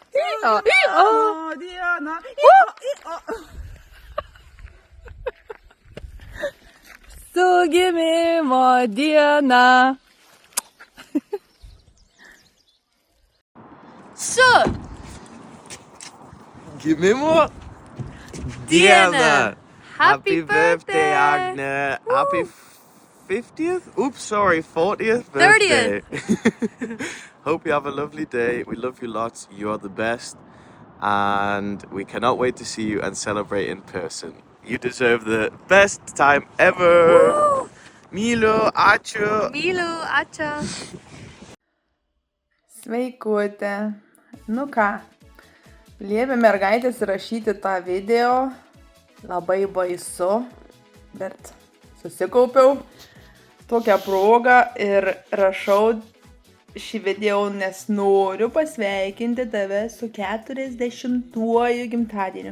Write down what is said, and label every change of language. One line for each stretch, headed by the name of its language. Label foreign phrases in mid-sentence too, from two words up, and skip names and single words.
Lithuanian: Su gimimo diena. Su Gimimo diena.
English: Happy birthday, Agne. Happy 50th? Oops, sorry, 40th birthday. 30th. Hope you have a lovely day. We love you lots. You're the best. And we cannot wait to see you and celebrate in person. You deserve the best time ever. Woo!
Lithuanian: Milo, ačiū. Myliu, ačiū. Sveikutė. Nu ką, liepė mergaitės įrašyti tą video. Labai baisu, bet susikaupiau tokią progą ir rašau šį video, nes noriu pasveikinti tave su 40-uoju gimtadieniu.